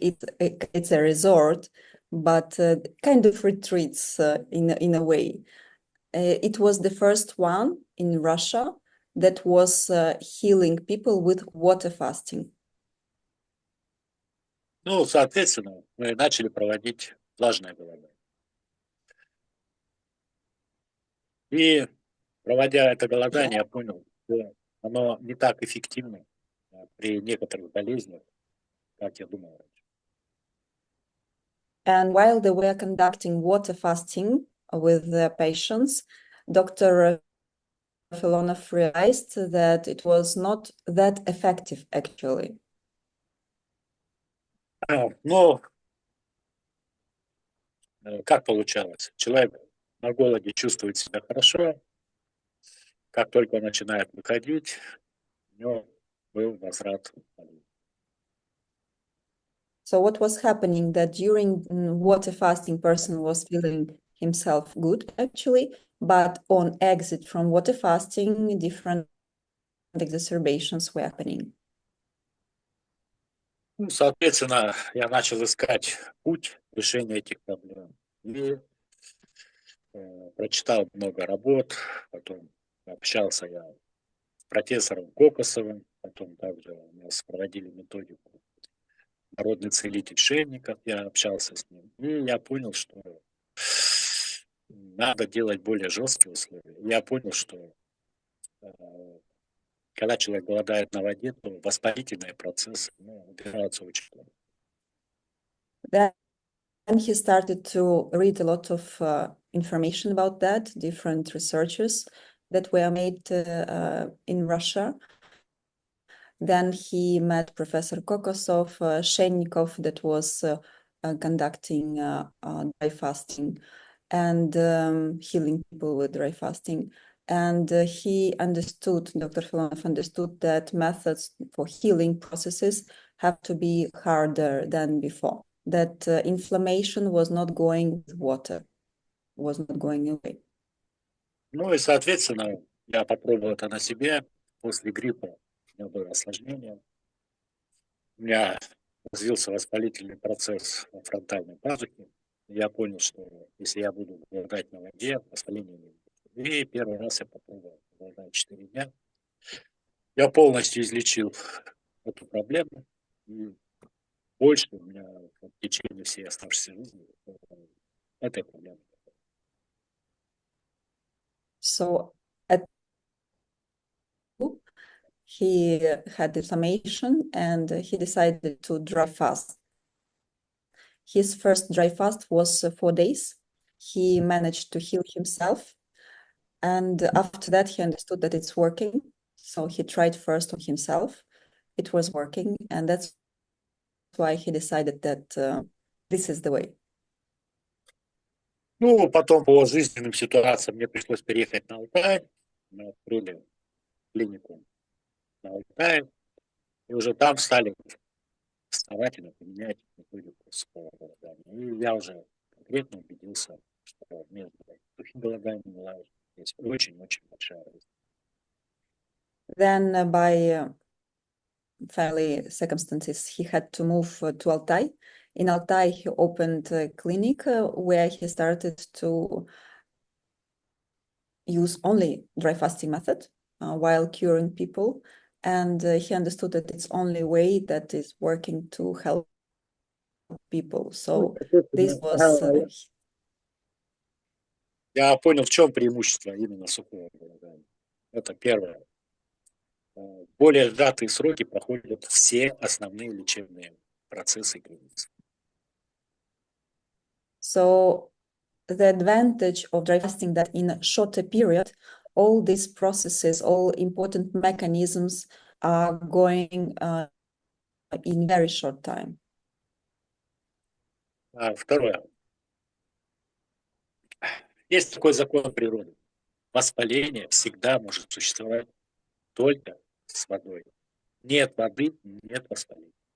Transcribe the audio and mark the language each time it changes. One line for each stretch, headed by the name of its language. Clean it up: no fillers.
English: It's a resort, but kind of retreats in a way. It was the first one in Russia that was healing people with water fasting.
Russian: Ну, соответственно, мы начали проводить влажное голодание. И проводя это голодание, я понял, что оно не так эффективно при некоторых болезнях, как я думал раньше.
English: And while they were conducting water fasting with the patients, Dr. Filonov realized that it was not that effective, actually.
Russian: Но как получалось? Человек на голоде чувствует себя хорошо, как только он начинает выходить, у него был возврат.
English: So what was happening that during water fasting, person was feeling himself good, actually, but on exit from water fasting, different exacerbations were happening.
Russian: Ну, соответственно, я начал искать путь решения этих проблем. И прочитал много работ, потом общался я с профессором Кокосовым, потом также у нас проводили методику народный целитель Шейников, я общался с ним, и я понял, что надо делать более жесткие условия. Я понял, что когда человек голодает на воде, то воспалительные процессы убираются очень плохо.
English: Then he started to read a lot of information about that, different researches that were made in Russia. Then he met Professor Kokosov, Shennikov, that was conducting dry fasting and healing people with dry fasting. And he understood, Dr. Filonov understood that methods for healing processes have to be harder than before, that inflammation was not going with water, was not going away.
Russian: Ну и, соответственно, я попробовал это на себе. После гриппа у меня было осложнение. У меня развился воспалительный процесс на фронтальной пазухе. Я понял, что если я буду голодать на воде, воспаление не будет. И первый раз я попробовал голодать 4 дня. Я полностью излечил эту проблему. И больше у меня в течение всей оставшейся жизни этой проблемы.
English: So at he had inflammation and he decided to dry fast. His first dry fast was 4 days. He managed to heal himself. And after that, he understood that it's working. So he tried first on himself. It was working. And that's why he decided that this is the way.
Russian: Ну, потом по жизненным ситуациям мне пришлось переехать на Алтай. Мы открыли клинику на Алтае. И уже там стали основательно применять методику сухого голодания. И я уже конкретно убедился, что между сухим голоданием и голоданием есть очень-очень большая разница.
English: Then by family circumstances, he had to move to Altai. In Altai, he opened a clinic where he started to use only dry fasting method while curing people. And he understood that it's only way that is working to help people. So this was
Russian: Я понял, в чем преимущество именно сухого голодания. Это первое. Более сжатые сроки проходят все основные лечебные процессы и границы.
English: So the advantage of dry fasting that in a shorter period, all these processes, all important mechanisms are going in very short time.
Russian: Второе. Есть такой закон природы. Воспаление всегда может существовать только с водой. Нет воды, нет воспаления.